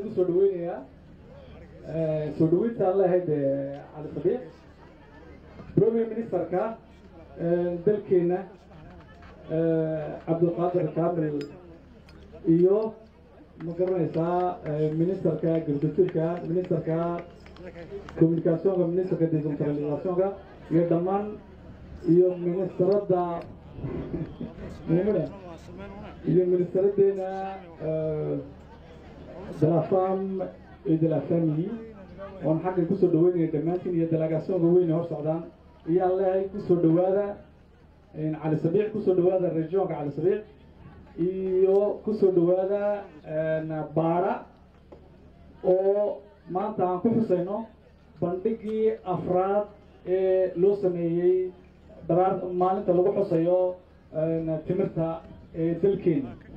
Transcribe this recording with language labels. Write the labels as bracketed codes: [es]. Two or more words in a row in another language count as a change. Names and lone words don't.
[so] ugu soo dhaweynayaa soo dhaweyntaan leehayd cali sabiix premier ministerka dalkeena cabdulqaadir kaamil iyo ma garanaysaa ministerka agricultureka ministerka communicationka ministerka decentralizationka iyo dhammaan iyo ministerada muumada iyo ministeradeena de la femme et de la famille oon xagga kusoo dhaweynaya dhammaantiin iyo delegationka weyne hor socdaan iyaan leehay kusoo dhawaada cali sabiix kusoo dhawaada regionka cali sabiix iyo kusoo dhawaada baara oo maanta aan ku xusayno bandhigii afraad ee loo sameeyey maalinta lagu xusayo timirta ee dalkeena